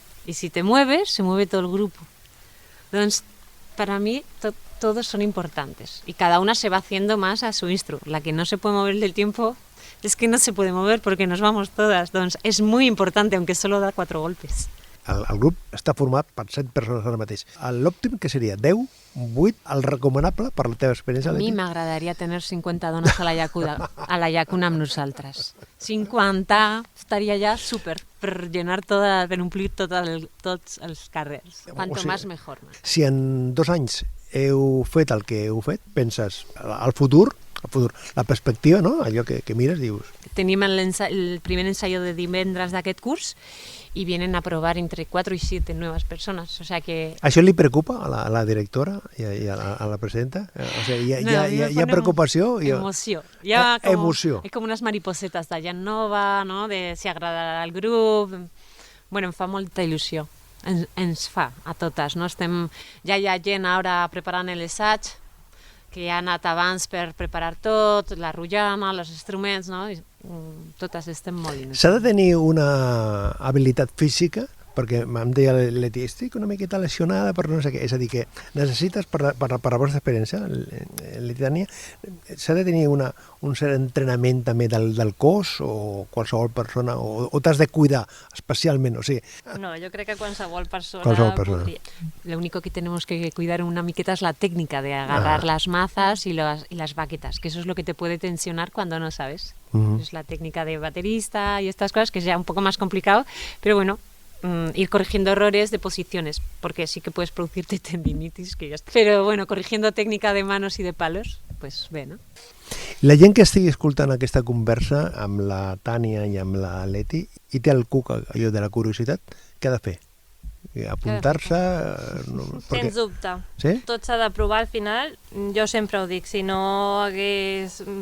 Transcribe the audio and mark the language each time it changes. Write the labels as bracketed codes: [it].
[es] Y si te mueves, se mueve todo el grupo. Entonces, para mí, todos son importantes. Y cada una se va haciendo más a su instru. La que no se puede mover del tiempo es que no se puede mover porque nos vamos todas. Entonces, es muy importante, aunque solo da 4 golpes. [ca] El grup està format per 7 persones ara mateix. L'òptim, que seria 10, 8, el recomanable per la teva experiència? A mi m'agradaria tenir 50 dones a la llacuna amb nosaltres. 50 estaria ja súper per omplir tots els carrers. [es] Quanto més, mejor. [ca] Si en 2 anys heu fet el que heu fet, penses, al futur, la perspectiva, no? Allò que mires, dius... Tenim el primer ensayo de divendres d'aquest curs [es] y vienen a probar entre 4 y 7 nuevas personas, o sea que... [ca] ¿Això li preocupa a la directora i a la presidenta? O sigui, hi ha preocupació? Emoció. Emoció. És com unes mariposetes de gent nova, no? De si agradarà al grup... Bueno, em fa molta il·lusió. Ens fa a totes, no? Ja hi ha gent ara preparant l'assaig, que ha anat abans per preparar tot, la rotllana, els instruments, no? Totes estem molt inútils. S'ha de tenir una habilitat física, perquè em deia Leti, estic una miqueta lesionada per no sé què, és a dir, que necessites, per la vostra experiència, Leti, s'ha de tenir un cert entrenament també del cos o qualsevol persona, o t'has de cuidar especialment, o sigui... No, jo crec que qualsevol persona. [es] Podría. Lo único que tenemos que cuidar una miqueta es la técnica de agarrar las mazas y las baquetas, que eso es lo que te puede tensionar cuando no sabes. Es la técnica de baterista y estas cosas, que es ya un poco más complicado, pero bueno, ir corrigiendo errores de posiciones, porque sí que puedes producirte tendinitis, que ya está. Pero bueno, corrigiendo técnica de manos y de palos, pues bé, no? [ca] La gent que estigui escoltant aquesta conversa amb la Tània i amb la Leti i té el cuc allò de la curiositat, què ha de fer? Apuntar-se? Sens dubte. Sí? Tot s'ha de provar al final. Jo sempre ho dic, si no hagués...